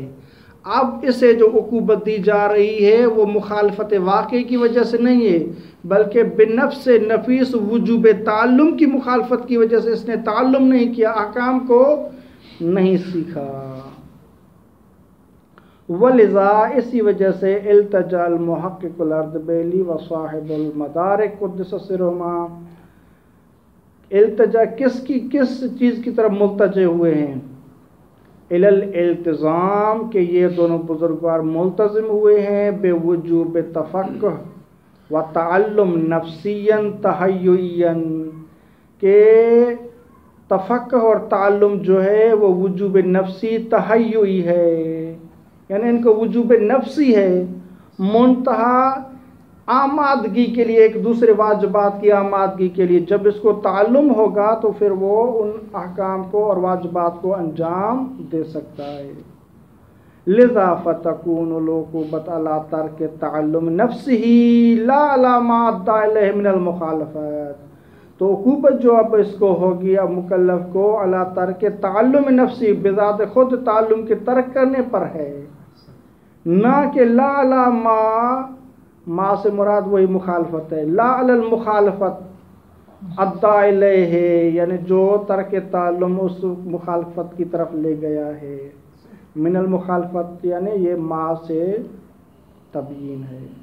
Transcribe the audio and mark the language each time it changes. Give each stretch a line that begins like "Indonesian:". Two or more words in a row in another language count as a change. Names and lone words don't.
Urdu: اب اسے جو عقوبت دی جا رہی ہے وہ مخالفت واقعی کی وجہ سے نہیں ہے، بلکہ بنفس نفیس وجوب تعلم کی مخالفت کی وجہ سے اس نے تعلم نہیں کیا، احکام کو نہیں سیکھا۔
Arabic: ولذا،
Urdu: اسی وجہ سے
Arabic: التجا المحقق الاردبیلی و صاحب المدارک قدس سرہما،
Urdu: التجا کس چیز کی طرف ملتجے ہوئے ہیں؟ الالتزام، کہ یہ دونوں بزرگوار ملتزم ہوئے ہیں
Arabic: بے وجوب تفقہ و تعلم نفسیاً تحیعیاً،
Urdu: کہ تفقہ اور تعلم جو ہے وہ وجوب نفسی تحیعی ہے، یعنی ان کو وجوب نفسی ہے، منتہا آمادگی کے لیے، ایک دوسرے واجبات کی آمادگی کے لیے۔ جب اس کو تعلم ہوگا تو پھر وہ ان احکام کو اور واجبات کو انجام دے سکتا ہے۔
Arabic: لذا فتکون العقوبۃ علی ترک تعلم نفسہ لا علی ما ادعی الیہ من المخالفات،
Urdu: تو عقوبت جو اب اس کو ہوگی اب مکلف کو
Arabic: علی ترک تعلم نفسی،
Urdu: بذات خود تعلم کے ترک کرنے پر ہے، نہ کہ
Arabic: لا علی ما
Urdu: سے مراد وہی مخالفت ہے،
Arabic: لا علی المخالفت ادعی الیہ،
Urdu: یعنی جو ترک تعلم اس مخالفت کی طرف لے گیا ہے،
Arabic: من المخالفت
Urdu: یعنی یہ ما سے تبیین ہے۔